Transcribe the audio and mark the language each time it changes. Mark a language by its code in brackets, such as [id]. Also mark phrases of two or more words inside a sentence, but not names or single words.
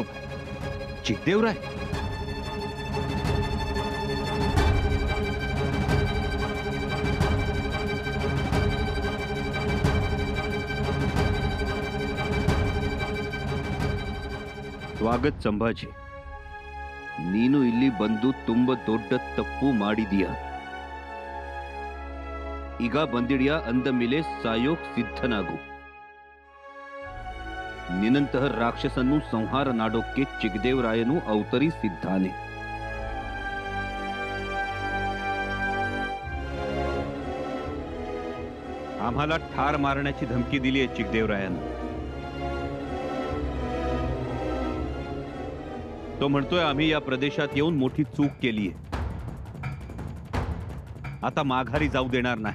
[mr] चिक्कदेवराय? स्वागत संभाजी। [kn] ನೀನು ಇಲ್ಲಿ ಬಂದು ತುಂಬ ದೊಡ್ಡ ತಪ್ಪು ಮಾಡಿದೀಯಾ। ಈಗ ಬಂದಿಡಿಯಾ ಅಂದ ಮೇಲೆ ಸಾಯೋಕ್ ಸಿದ್ಧನಾಗು। ನಿನ್ನಂತಹ ರಾಕ್ಷಸನ್ನು ಸಂಹಾರ ಮಾಡೋಕ್ಕೆ ಚಿಕ್ಕದೇವರಾಯನು ಅವತರಿಸಿದ್ದಾನೆ। [mr] आम्हाला ठार मारण्याची धमकी दिली आहे चिकदेवरायानं। तो म्हणतोय आम्ही या प्रदेशात येऊन मोठी चूक केली आहे, आता माघारी जाऊ देणार नाही।